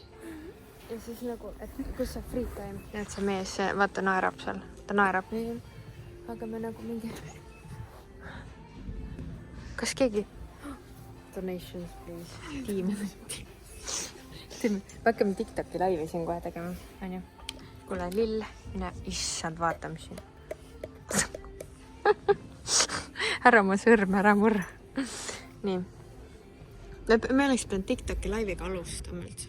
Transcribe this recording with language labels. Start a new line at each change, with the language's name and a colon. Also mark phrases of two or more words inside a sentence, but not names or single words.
Estonian: Ja siis nagu, et kus see
English: free time?
Estonian: Ja et see mees, vaata, naerab seal. Ta naerab. Aga me nagu mingi... Kas keegi?
English: Donations, please.
Estonian: Tiim. Hakkame TikToki laivi siin kohe tegema. On ju? Kuule, lill. Mine, issand, vaatame siin. Ära ma sõrme, ära murra. Nii. Me oleks pidanud TikToki laiviga alustama üldse.